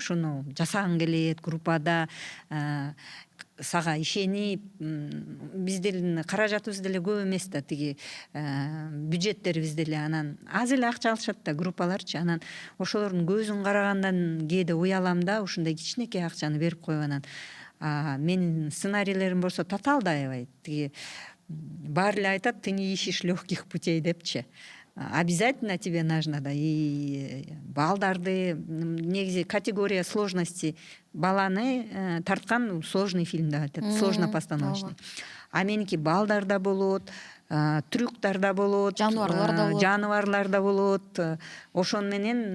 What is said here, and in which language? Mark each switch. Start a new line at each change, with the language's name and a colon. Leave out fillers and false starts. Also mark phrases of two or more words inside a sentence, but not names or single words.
Kyrgyz: Ушуну жасагың келет группада, сага ишенип, биздин каражатыбыз деле көп эмес да, тиги бюджеттерибиз деле анан аз эле акча алышат да группаларчы. Анан ошолордун көзүн карагандан кээде уялам да, ушундай кичинекей акчаны берип коюп анан менин сценарийлерим болсо татаал да аябай. Тиги баары эле айтат,
Russian: ты не ищешь легких путей депчи. Обязательно тебе нужно да, и
Kyrgyz: балдарды негизи
Russian: категория сложности
Kyrgyz: баланы тарткан
Russian: сложный фильм
Kyrgyz: да айтат,
Russian: сложно постановочный.
Kyrgyz: А меники балдар да болот, трюктар да болот, жаныбарлар да болот. Ошон менен